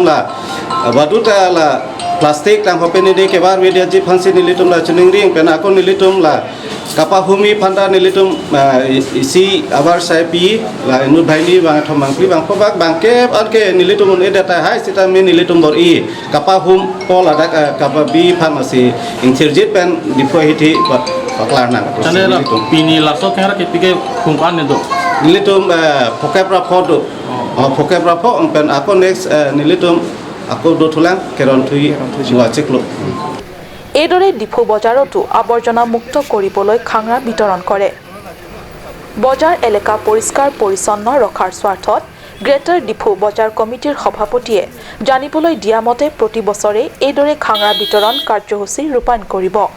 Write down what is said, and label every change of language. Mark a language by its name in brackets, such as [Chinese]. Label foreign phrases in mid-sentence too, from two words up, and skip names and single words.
[Karbi] la baduta la plastik tang hopeni de ke bar media ji phansi nilitum la chuning ring pen akon nilitum la kapahumi phanda nilitum isi abar sai pi la inu bhaini bang thomang pi bang phobak bangke anke nilitum un edata hai sita mi nilitum bor i kapahum pola dak kapabi pharmacy intirjit pen dipoi hiti paklar na tane la pini laso kera ke pike khumpan ne do nilitum phokepra phodo phokepra pho pen akon next nilitum আকৌ দোথলাং কেৰন থুই ওয়াচিকলো [Assamese] এইদৰে ডিফু বজাৰতো আৱৰ্জনা মুক্ত কৰিবলৈ খাংৰা বিতৰণ কৰে বজাৰ এলেকা পৰিষ্কাৰ পৰিচ্ছন্ন ৰখাৰ স্বাৰ্থত গ্ৰেটাৰ ডিফু বজাৰ কমিটিৰ সভাপতিয়ে জানিবলৈ দিয়া মতে প্ৰতি বছৰে এইদৰে খাংৰা বিতৰণ কাৰ্যসূচী ৰূপায়ণ কৰিব